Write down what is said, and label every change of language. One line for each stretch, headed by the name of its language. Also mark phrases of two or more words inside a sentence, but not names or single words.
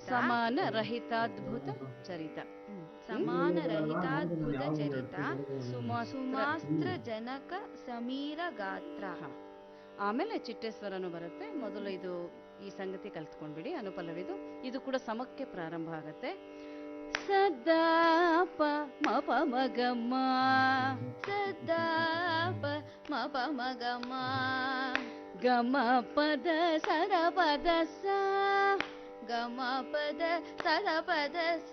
Kannada: ಸಮಾನ ರಹಿತಾದ್ಭುತ ಚರಿತ. ಸಮಾನ ರಹಿತಾದ್ಭುತ ಚರಿತ ಸುಮಾಸ್ತ್ರ ಜನಕ ಸಮೀರ ಗಾತ್ರ. ಆಮೇಲೆ ಚಿಟ್ಟೇಶ್ವರನು ಬರುತ್ತೆ. ಮೊದಲು ಇದು ಈ ಸಂಗತಿ ಕಲ್ತ್ಕೊಂಡ್ಬಿಡಿ. ಅನುಪಲ್ಲವಿದು ಇದು ಕೂಡ ಸಮಕ್ಕೆ ಪ್ರಾರಂಭ ಆಗತ್ತೆ. ಸದಾ ಪ ಮ ಪ ಮ ಗ ಮ ಸದಾ ಪ ಮ ಪ ಮ ಗ ಮ ಗ ಮ ಪದ ಸರ ಪದ ಸ ಗ ಮ ಪದ ಸರ ಪದ ಸ